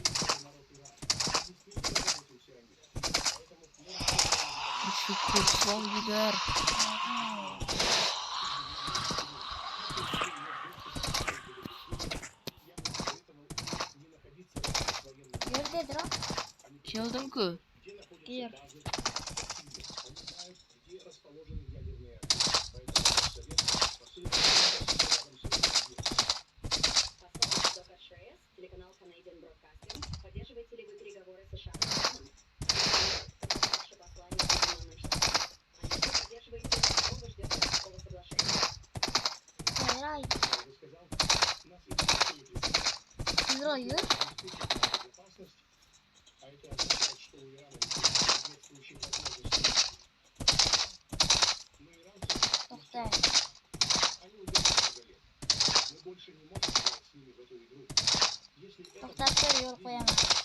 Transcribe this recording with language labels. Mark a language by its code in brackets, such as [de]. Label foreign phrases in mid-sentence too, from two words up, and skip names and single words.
[uz] Shu ko'rsam yugar. Yur tezroq. Keldim-ku. Yur. [ru] Посольство КШС, телеканал Canadian Broadcasting. Поддерживаете ли вы переговоры США с Ираном? Ваше послание Соединенным Штатам. А если поддерживаете, то вы ждете такого соглашения? [uz] Tezroq. Tezroq yur. To'xta. To'xtab tur, yo'l qo'yaman.